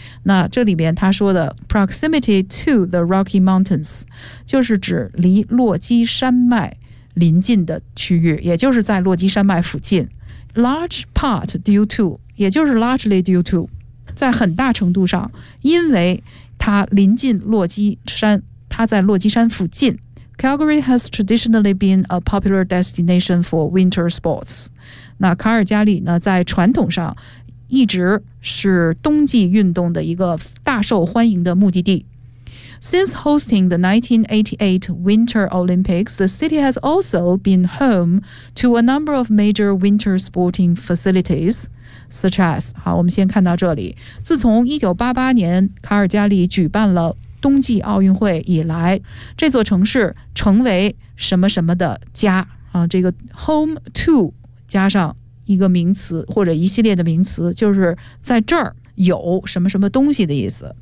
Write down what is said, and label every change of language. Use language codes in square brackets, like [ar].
[zh] 那这里面他说的 [en] proximity to the Rocky Mountains, [zh] 就是指离落基山脉临近的区域，也就是在落基山脉附近。 [en] Large part due to, [zh] 也就是 [en] largely due to, [zh] 在很大程度上因为它临近落基山，它在落基山附近。 [en] Calgary has traditionally been a popular destination for winter sports. [zh] 那卡尔加里呢，在传统上一直是冬季运动的一个大受欢迎的目的地。 [en] Since hosting the 1988 Winter Olympics, the city has also been home to a number of major winter sporting facilitiesSuch as, [zh] 好，我们先看到这里。自从1988年卡尔加里举办了冬季奥运会以来，这座城市成为什么什么的家啊？这个 home to 加上一个名词或者一系列的名词，就是在这儿有什么什么东西的意思。